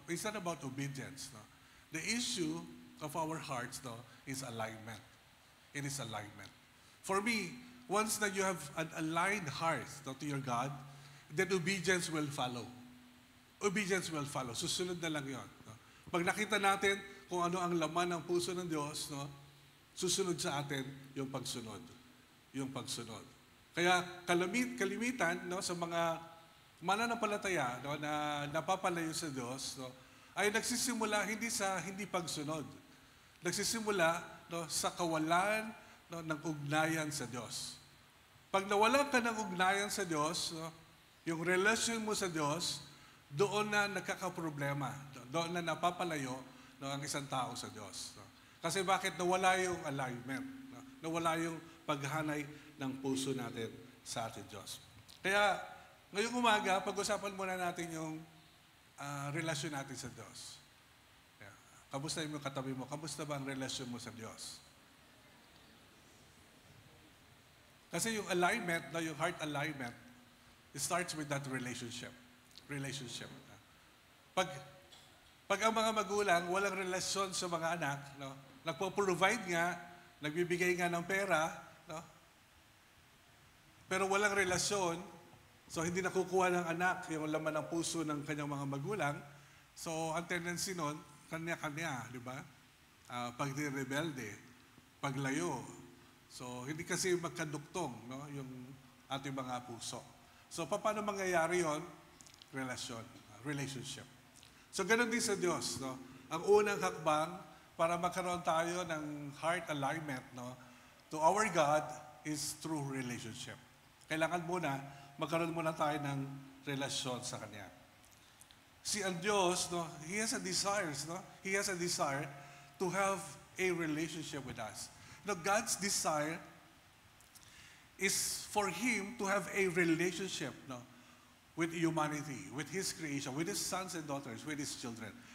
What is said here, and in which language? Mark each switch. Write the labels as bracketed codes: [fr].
[en] It's not about obedience. No? The issue of our hearts, no, is alignment. It is alignment. For me, once that you have an aligned heart to your God, then obedience will follow. Obedience will follow. [tl] Susunod na lang yun. No? Pag nakita natin kung ano ang laman ng puso ng Diyos, no, susunod sa atin yung pagsunod. Yung pagsunod. Kaya kalimitan no, sa mga mananampalataya no, na napapalayo sa Diyos, no, ay nagsisimula hindi pagsunod. Nagsisimula no, sa kawalan no, ng ugnayan sa Diyos. Pag nawalan ka ng ugnayan sa Diyos, no, yung relasyon mo sa Diyos, doon na nagkakaproblema. Doon na napapalayo no, ang isang tao sa Diyos. No. Kasi bakit nawala yung alignment? No? Nawala yung paghanay ng puso natin sa ating Diyos. Kaya ngayong umaga, pag-usapan muna natin yung relasyon natin sa Diyos. Kaya, kamusta yung katabi mo? Kamusta ba ang relasyon mo sa Diyos? Kasi yung [en] alignment, no, [tl] yung [en] heart alignment, it starts with that relationship. Relationship. [tl] Pag ang mga magulang walang relasyon sa mga anak, no, nagpo-provide nga, nagbibigay nga ng pera, no, pero walang relasyon, so hindi nakukuha ng anak yung laman ng puso ng kanyang mga magulang, so ang tendency nun, kanya-kanya, di ba? Pagdi-rebelde, paglayo. So hindi kasi magkaduktong no, yung ating mga puso. So paano mangyayari yon? Relasyon, relationship. So ganun din sa Diyos. No? Ang unang hakbang para magkaroon tayo ng heart alignment no, [en] to our God is through relationship. [tl] Kailangan muna, magkaroon muna tayo ng relasyon sa Kanya. Si ang Diyos, no, [en] He has a desire, [tl] no? [en] He has a desire to have a relationship with us. No, God's desire is for Him to have a relationship, no, with humanity, with His creation, with His sons and daughters, with His children.